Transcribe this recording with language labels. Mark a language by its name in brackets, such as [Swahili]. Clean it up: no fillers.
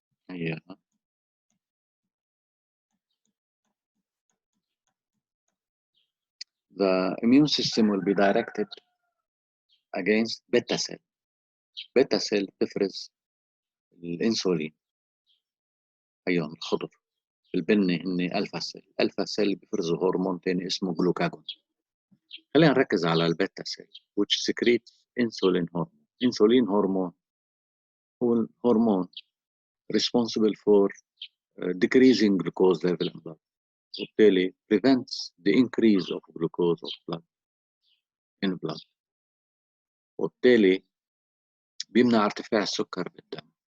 [English] هي the immune system will be directed against beta cell. [Arabic] beta cell تفرز الانسولين، ايون الخضر. البني اني الفا سيل. الفا سيل بيفرزوا هرمون تاني اسمه جلوكاجون. خلينا نركز على البيتا سيل [English] which secretes insulin hormone. insulin hormone [Arabic] هو الهرمون [English] responsible for decreasing glucose level in blood، وبالتالي prevents the increase of glucose of blood in blood، [Arabic] وبالتالي بيمنع ارتفاع السكر بالدم.